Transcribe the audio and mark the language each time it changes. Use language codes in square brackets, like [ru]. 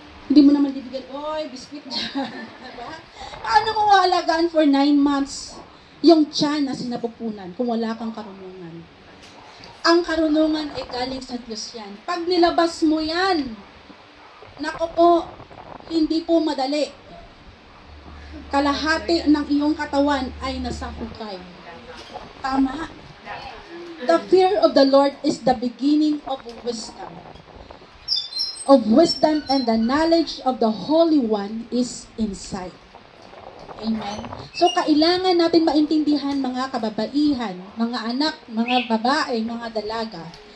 [tl] Hindi mo naman bibigyan, oy, biskuit dyan. Diba? Paano mo alagaan for 9 months yung tiyan na sinapupunan kung wala kang karunungan? Ang karunungan ay galing sa Diyos yan. Pag nilabas mo yan, nako po, hindi po madali. Kalahati ng iyong katawan ay nasa hukay. Tama. [en] The fear of the Lord is the beginning of wisdom. Of wisdom and the knowledge of the Holy One is insight. Amen. [tl] So, kailangan natin maintindihan mga kababaihan, mga anak, mga babae, mga dalaga.